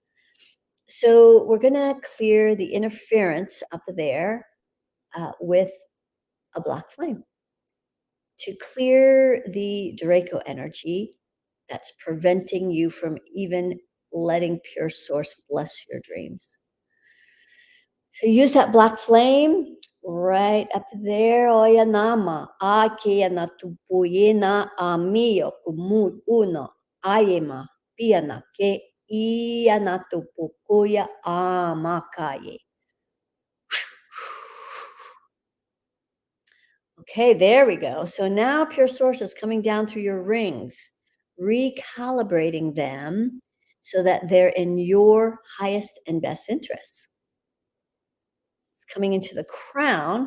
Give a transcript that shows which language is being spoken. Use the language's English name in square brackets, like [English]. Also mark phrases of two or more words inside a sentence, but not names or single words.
[English] So we're going to clear the interference up there with a black flame. To clear the Draco energy, that's preventing you from even letting pure source bless your dreams. So use that black flame right up there. Oya nama. Akia na tupuyena amio kumu uno. Ayema. Piana ke iya na tupukuya amakaye. Okay, there we go. So now pure source is coming down through your rings, recalibrating them so that they're in your highest and best interests. It's coming into the crown.